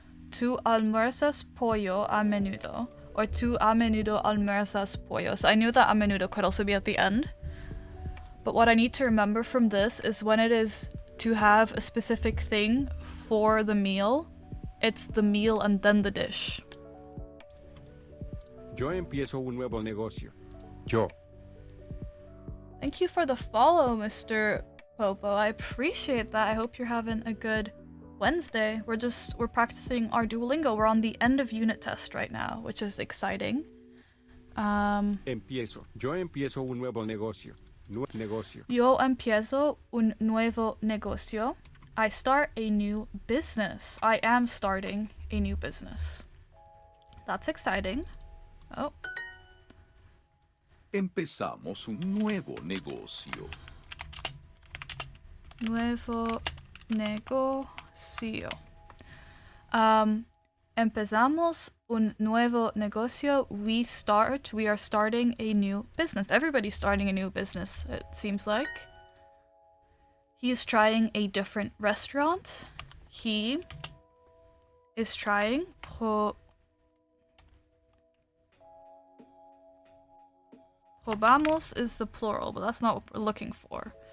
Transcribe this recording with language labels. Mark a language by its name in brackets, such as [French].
[Spanish] Tu almuerzas pollo a menudo. Or tu a menudo almuerzas pollo. [English] So I knew that [Spanish] a menudo [English] could also be at the end. But what I need to remember from this is when it is to have a specific thing for the meal, it's the meal and then the dish. [Spanish] Yo empiezo un nuevo negocio. Yo. [English] Thank you for the follow, Mr. Popo. I appreciate that. I hope you're having a good Wednesday. We're practicing our Duolingo. We're on the end of unit test right now, which is exciting. [Spanish] Empiezo. Yo empiezo un nuevo negocio. Negocio. Yo empiezo un nuevo negocio. [English] I start a new business. I am starting a new business. That's exciting. Oh. [Spanish] Empezamos un nuevo negocio. Nuevo negocio. Empezamos un nuevo negocio. [English] We are starting a new business. Everybody's starting a new business, it seems like. He is trying a different restaurant. He is trying Probamos is the plural, but that's not what we're looking for.